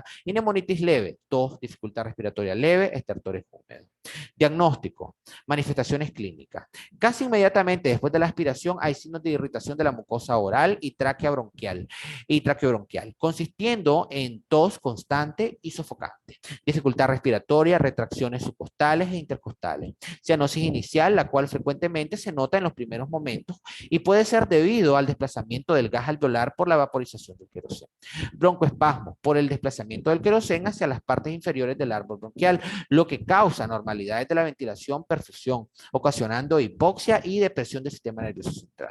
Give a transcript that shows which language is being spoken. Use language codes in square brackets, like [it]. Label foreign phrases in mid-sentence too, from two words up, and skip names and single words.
[es] Y neumonitis leve, tos, dificultad respiratoria leve, estertores húmedos. Diagnóstico, manifestaciones clínicas. Casi inmediatamente después de la aspiración hay signos de irritación de la mucosa oral y tráquea bronquial, consistiendo en tos constante y sofocante, dificultad respiratoria, retracciones subcostales e intercostales, cianosis inicial, la cual frecuentemente se nota en los primeros momentos y puede ser debido al desplazamiento del gas alveolar por la vaporización del queroseno, broncoespasmo por el desplazamiento del queroseno hacia las partes inferiores del árbol bronquial, lo que causa anormalidades de la ventilación, perfusión, ocasionando hipoxia y depresión del sistema nervioso central.